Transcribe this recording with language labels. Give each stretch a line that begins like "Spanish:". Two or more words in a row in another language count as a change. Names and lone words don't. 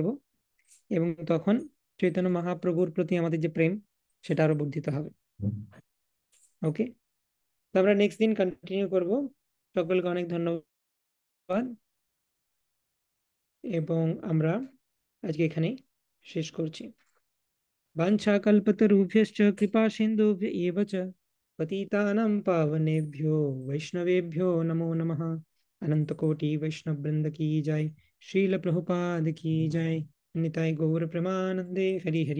Bangla: এবং তখন চৈতন্য মহাপ্রভুর প্রতি আমাদের যে প্রেম, সেটা আরো বর্ধিত হবে। ওকে, তো আমরা নেক্সট দিন কন্টিনিউ করব। সকলকে অনেক ধন্যবাদ, এবং আমরা আজকে এখানেই শেষ করছি।
Sanskrit: वाञ्छाकल्पतरुभ्यश्च कृपा सिन्धुभ्य एव च पतितानां पावनेभ्यो वैष्णवेभ्यो नमो नमः।
Hindi: अनंत कोटि वैष्णव वृंद की जय, श्रील प्रभुपाद की जय।
Bangla: নিতাই গৌর প্রেমানন্দে হরি হরি।